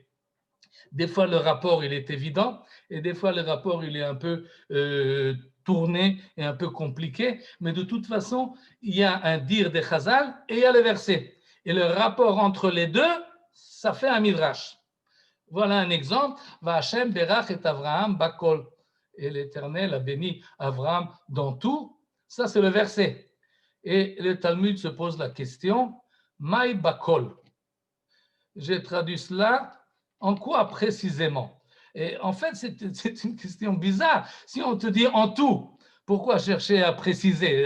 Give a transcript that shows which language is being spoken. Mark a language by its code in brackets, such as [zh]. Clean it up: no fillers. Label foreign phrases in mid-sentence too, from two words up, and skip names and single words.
[fr] Des fois, le rapport, il est évident, et des fois, le rapport, il est un peu tourné et un peu compliqué, mais de toute façon, il y a un dire des Chazal et il y a le verset. Et le rapport entre les deux, ça fait un midrash. Voilà un exemple. [he] והשם ברך את אברהם בכל. [fr] Et l'Éternel a béni Avraham dans tout. Ça, c'est le verset. Et le Talmud se pose la question, [he] מאי בכל. [fr] J'ai traduit cela. En quoi précisément? Et en fait, c'est une question bizarre. Si on te dit en tout, pourquoi chercher à préciser?